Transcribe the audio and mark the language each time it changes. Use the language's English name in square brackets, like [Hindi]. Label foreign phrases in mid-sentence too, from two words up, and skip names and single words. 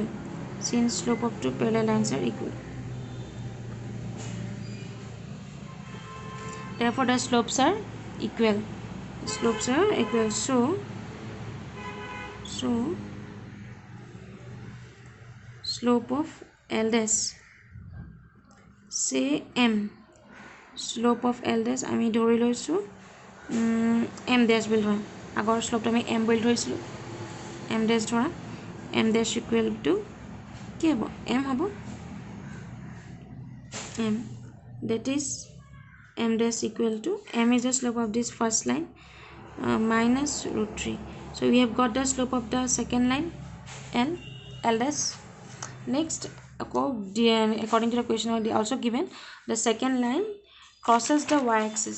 [English] Since slope of two parallel lines are equal, therefore the slopes are equal. So slope of L dash, say M, slope of L dash [Assamese] আমি ধৰি লৈছোঁ M dash বুলি ধৰা, আগৰ শ্লোপটো আমি M বুলি ধৰিছিলোঁ, M dash ধৰা, [English] M dash equal to [Assamese] কি হ'ব? M হ'ব, [English] M, that is M dash equal to, M is the slope of this first line, minus root 3. So we have got the slope of the second line L dash. Next, according to the question also given, the second line crosses the y-axis.